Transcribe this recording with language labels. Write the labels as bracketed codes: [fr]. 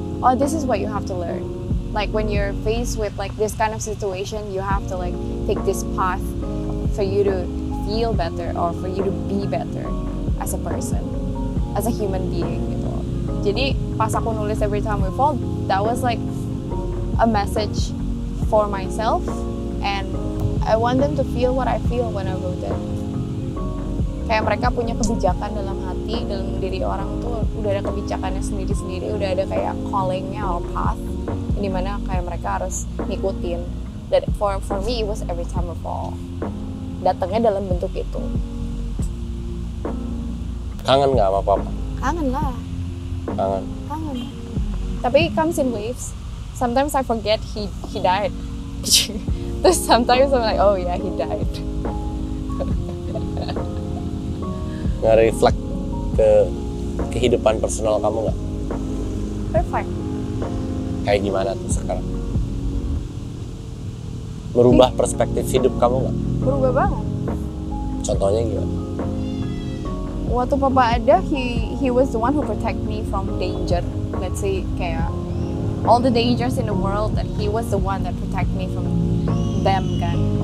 [en] Oh, this is what you have to learn. Like when you're faced with like this kind of situation, you have to like take this path for you to feel better or for you to be better as a person, as a human being gitu. [id] Jadi pas aku nulis [en] Every Time We Fall, that was like a message for myself and I want them to feel what I feel when I wrote it. [id] Kayak mereka punya kebijakan dalam hati, dalam diri orang tuh udah ada kebijakannya sendiri-sendiri, udah ada kayak callingnya or path, dimana kayak mereka harus ngikutin. [en] Dan for me it was Every Time We Fall. [id] Datangnya dalam bentuk itu. Kangen nggak sama papa? Kangen lah. Kangen. [en] Tapi it comes in waves. Sometimes I forget he died. Terus sometimes I'm like, oh yeah, he died. [id] Nge-reflect ke kehidupan personal kamu nggak? [en] Perfect. [id] Kayak gimana tuh sekarang? Merubah perspektif hidup kamu nggak? Berubah banget. Contohnya gimana? Waktu papa ada, [en] he was the one who protect me from danger. Let's say kayak all the dangers in the world, that he was the one that protect me from them kan.